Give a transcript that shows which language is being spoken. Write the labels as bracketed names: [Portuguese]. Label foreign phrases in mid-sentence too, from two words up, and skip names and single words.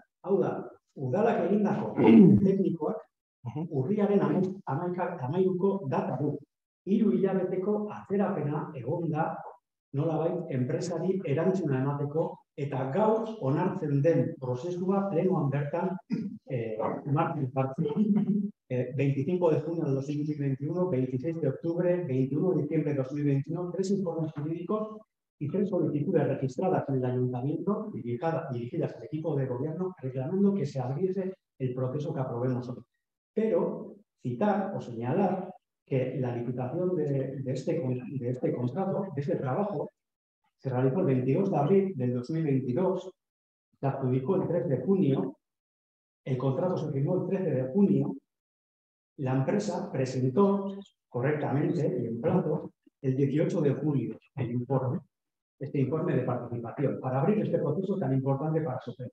[Basque] Hau da, udalak egindako teknikoak urriaren 13ko data du. 3 hilabeteko atzerapena egon da nolabait enpresari erantzuna emateko eta gaur onartzen den prozesua plenoan bertan martxan jartzen. [Spanish] 25 de junio de 2021, 26 de octubre, 21 de diciembre de 2021, 3 informes jurídicos y 3 solicitudes registradas en el ayuntamiento dirigidas al equipo de gobierno reclamando que se abriese el proceso que aprobemos hoy. Pero citar o señalar que la licitación de este contrato, de este trabajo, se realizó el 22 de abril del 2022, se adjudicó el 3 de junio, el contrato se firmó el 13 de junio, la empresa presentó correctamente y en plazo el 18 de julio el informe, este informe de participación, para abrir este proceso tan importante para SOPEM.